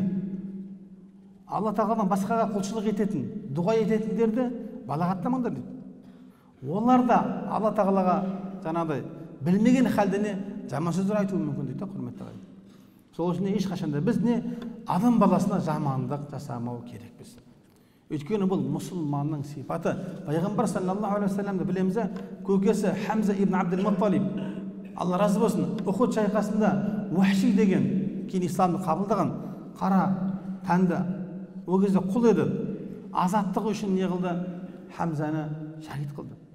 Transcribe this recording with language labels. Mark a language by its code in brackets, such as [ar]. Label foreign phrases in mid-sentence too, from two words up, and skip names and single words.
[kk] Алла тағаладан басқаға құлшылық ететін, дұға ететіндерді балағаттамаңдар дейді. Олар да Алла тағалаға жаңағыдай білмеген халде жаман сөздер айтуы мүмкін дейді, құрметті ағайын. Сол үшін ешқашанда біз адам баласына жамандық жасамау керекпіз. Өйткені бұл мұсылманның сипаты. Пайғамбар [ar] صلى الله عليه وسلم [kk] білеміз, көкесі Хамза ибн Абдул-Мутталиб, Алла разы болсын, Ухуд шайқасында Уахши деген, кейін исламды қабылдаған қара тәнді, ол кезде құл еді, азаттығы үшін не қылды? Хамзаны шахид қылды.